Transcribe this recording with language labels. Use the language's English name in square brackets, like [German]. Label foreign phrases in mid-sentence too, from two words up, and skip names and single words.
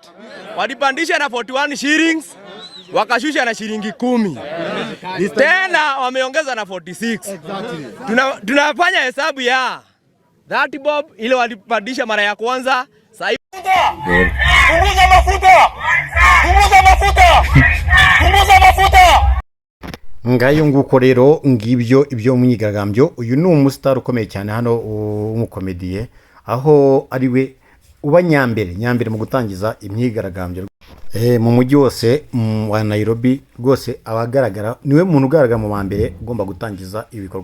[Swahili] Walipandisha na 41 shillings, wakashusha na shilingi 10. Tena wameongeza na 46. Tunafanya hesabu ya 30 bob ile walipandisha mara ya kwanza. Sasa punguza mafuta. [Kinyarwanda] Ngayo nguko rero ngibyo ibyo mwigaragambyo. Uyu ni umustar ukomeye cyane hano umukomediye, aho ari we uba nyambere mu gutangiza imyigaragambyo mu mujyi wose wa Nairobi. Rwose abagaragara niwe muntu ugaragara mu bambere ugomba gutangiza ibikorwa.